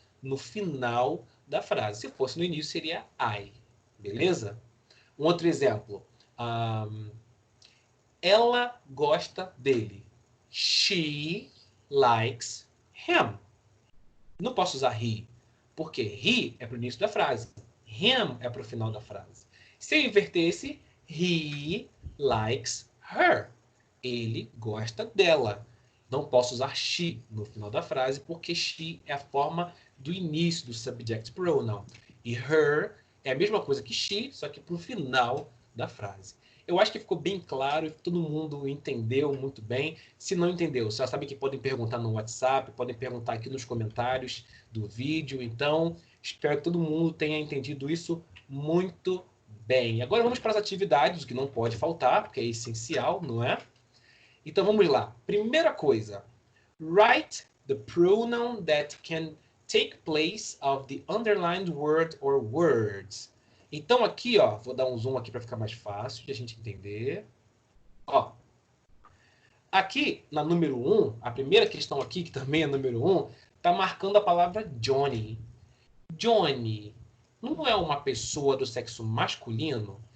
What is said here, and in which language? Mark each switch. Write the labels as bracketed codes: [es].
[pt] No final da frase. Se fosse no início, seria I. Beleza? Um outro exemplo. Ela gosta dele. [en] She likes him. [pt] Não posso usar he, porque he é para o início da frase. Him é para o final da frase. Se eu invertesse, [en] he likes her. [pt] Ele gosta dela. Não posso usar she no final da frase, porque she é a forma do início do subject pronoun. E her é a mesma coisa que she, só que para o final da frase. Eu acho que ficou bem claro, todo mundo entendeu muito bem. Se não entendeu, você já sabe que podem perguntar no WhatsApp, podem perguntar aqui nos comentários do vídeo. Então, espero que todo mundo tenha entendido isso muito bem. Agora vamos para as atividades, o que não pode faltar, porque é essencial, não é? Então vamos lá. Primeira coisa, [en] write the pronoun that can take place of the underlined word or words. [pt] Então aqui, ó, vou dar um zoom aqui para ficar mais fácil de a gente entender. Ó, aqui na número 1, a primeira questão aqui, que também é número 1, está marcando a palavra Johnny. Johnny não é uma pessoa do sexo masculino?